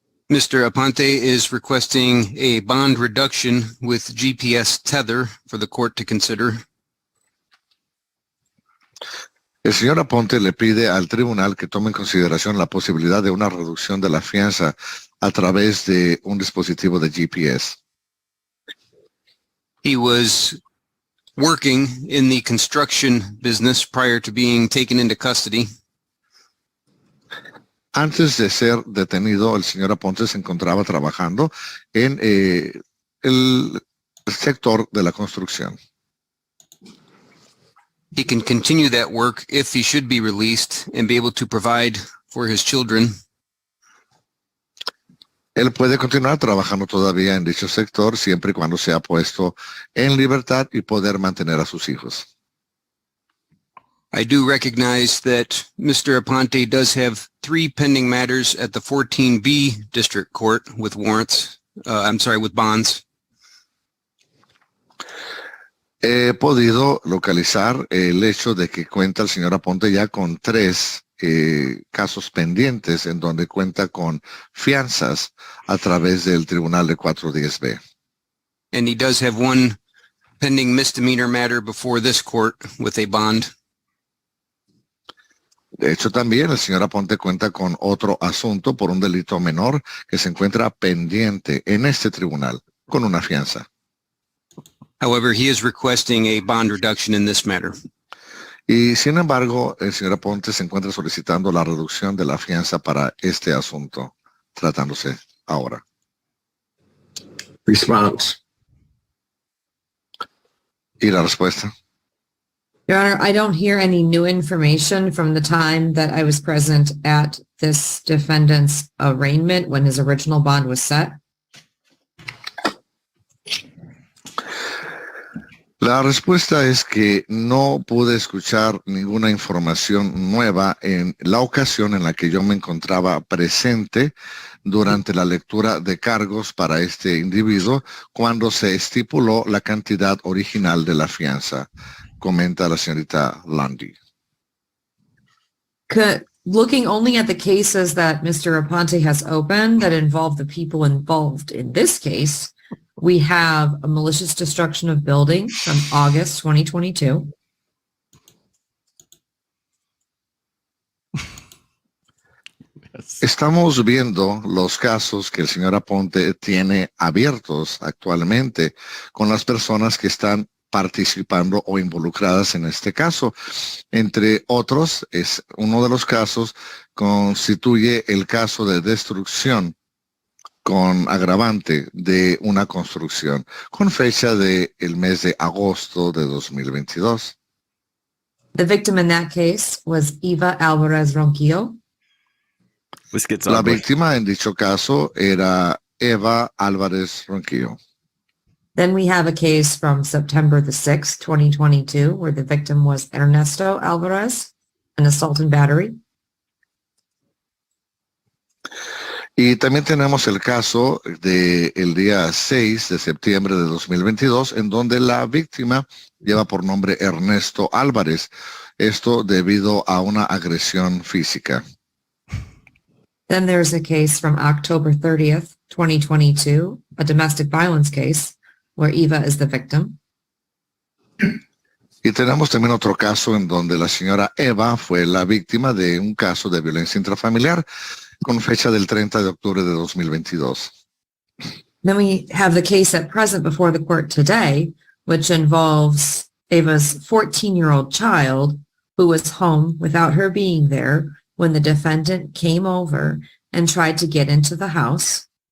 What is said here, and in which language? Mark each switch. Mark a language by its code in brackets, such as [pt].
[en] Mr. Aponte is requesting a bond reduction with GPS tether for the court to consider. [es] El señor Aponte le pide al tribunal que tome en consideración la posibilidad de una reducción de la fianza a través de un dispositivo de GPS. [en] He was working in the construction business prior to being taken into custody. [es] Antes de ser detenido, el señor Aponte se encontraba trabajando en el sector de la construcción. [en] He can continue that work if he should be released and be able to provide for his children. [es] Él puede continuar trabajando todavía en dicho sector siempre y cuando sea puesto en libertad y poder mantener a sus hijos. [en] I do recognize that Mr. Aponte does have 3 pending matters at the 14B District Court with warrants, with bonds. [es] He podido localizar el hecho de que cuenta el señor Aponte ya con 3 casos pendientes en donde cuenta con fianzas a través del tribunal de 410B. [en] And he does have 1 pending misdemeanor matter before this court with a bond. [es] De hecho, también el señor Aponte cuenta con otro asunto por un delito menor que se encuentra pendiente en este tribunal con una fianza. [en] However, he is requesting a bond reduction in this matter. [es] Y sin embargo, el señor Aponte se encuentra solicitando la reducción de la fianza para este asunto, tratándose ahora. [en] Response. [es] ¿Y la respuesta? [en] Your Honor, I don't hear any new information from the time that I was present at this defendant's arraignment when his original bond was set. [es] La respuesta es que no pude escuchar ninguna información nueva en la ocasión en la que yo me encontraba presente durante la lectura de cargos para este individuo cuando se estipuló la cantidad original de la fianza, comenta la señorita Lundy. [en] Looking only at the cases that Mr. Aponte has opened that involve the people involved in this case, we have a malicious destruction of building from August 2022. [es] Estamos viendo los casos que el señor Aponte tiene abiertos actualmente con las personas que están participando o involucradas en este caso. Entre otros, es uno de los casos constituye el caso de destrucción con agravante de una construcción, con fecha de el mes de agosto de 2022. [en] The victim in that case was Eva Alvarez Ronquillo. [es] La víctima en dicho caso era Eva Álvarez Ronquillo. [en] Then we have a case from September the 6th, 2022, where the victim was Ernesto Alvarez, an assault and battery. [es] Y también tenemos el caso del día 6 de septiembre de 2022, en donde la víctima lleva por nombre Ernesto Álvarez. Esto debido a una agresión física. [en] Then there's a case from October 30th, 2022, a domestic violence case, where Eva is the victim. [es] Y tenemos también otro caso en donde la señora Eva fue la víctima de un caso de violencia intrafamiliar con fecha del 30 de octubre de 2022. [en] Then we have the case at present before the court today, which involves Eva's 14-year-old child who was home without her being there when the defendant came over and tried to get into the house.